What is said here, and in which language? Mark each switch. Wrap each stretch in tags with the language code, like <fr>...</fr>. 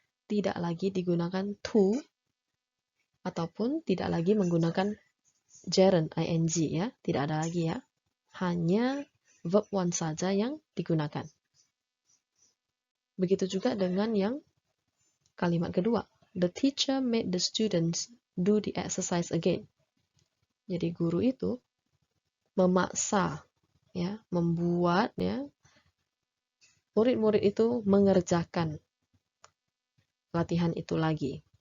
<id>Tidak lagi digunakan to, ataupun tidak lagi menggunakan gerund, ing ya. Tidak ada lagi ya. Hanya verb one saja yang digunakan. Begitu juga dengan yang kalimat kedua.</id> <en>The teacher made the students do the exercise again.</en> <id>Jadi guru itu memaksa ya, membuat ya murid-murid itu mengerjakan latihan itu lagi.</id>